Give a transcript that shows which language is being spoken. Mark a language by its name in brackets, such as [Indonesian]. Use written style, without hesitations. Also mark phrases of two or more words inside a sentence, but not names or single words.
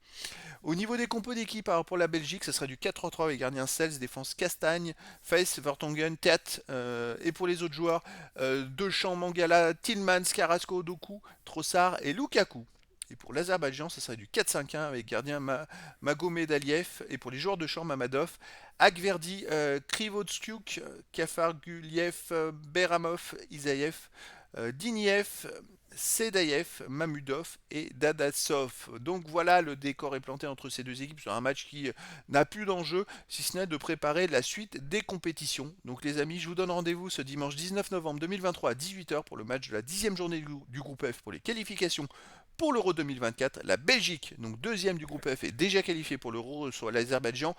[French] Au niveau des compos d'équipe, alors pour la Belgique, ça serait du 4-3-3 avec gardien Sels, défense Castagne, Face, Vertonghen, Tet. Et pour les autres joueurs, Deschamps, Mangala, Tillmans, Carrasco, Doku, Trossard et Lukaku. Et pour l'Azerbaïdjan, ça serait du 4-5-1 avec gardien Magomed Aliev. Et pour les joueurs de champ, Mamadov, Akverdi, Krivotskyuk, Kafarguliev, Beramov, Isaev, Diniev, Sedayev, Mamudov et Dadasov. Donc voilà, le décor est planté entre ces deux équipes sur un match qui n'a plus d'enjeu, si ce n'est de préparer la suite des compétitions. Donc les amis, je vous donne rendez-vous ce dimanche 19 novembre 2023 à 18 h pour le match de la 10e journée du groupe F pour les qualifications pour l'Euro 2024. La Belgique, donc deuxième du groupe F, est déjà qualifiée pour l'Euro, soit l'Azerbaïdjan quatrième.